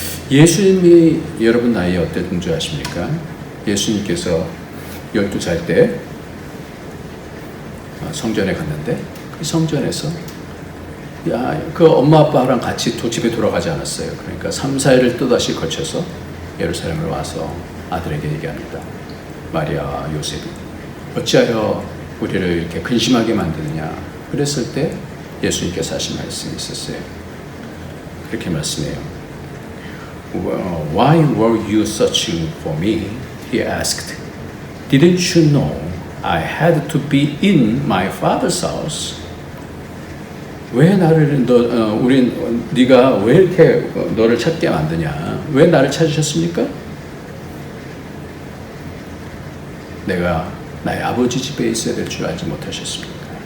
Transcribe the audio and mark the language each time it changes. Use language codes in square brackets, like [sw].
[ko] 예수님이 여러분 나이에 어땠는 줄 아십니까? 예수님께서 12살 때 성전에 갔는데 그 성전에서 그 엄마 아빠랑 같이 집에 돌아가지 않았어요. 그러니까 3, 4일을 또다시 거쳐서 예루살렘으로 와서 아들에게 얘기합니다. 마리아와 요셉이 어찌하여 우리를 이렇게 근심하게 만드느냐. 그랬을 때 예수님께서 하신 말씀이 있었어요. 그렇게 말씀해요. [en] Why were you searching for me? He asked. Didn't you know I had to be in my father's house? [ko] 왜 나를 네가 왜 이렇게 너를 찾게 만드냐? 왜 나를 찾으셨습니까? 내가 나의 아버지 집에 있어야 될 줄 알지 못하셨습니까?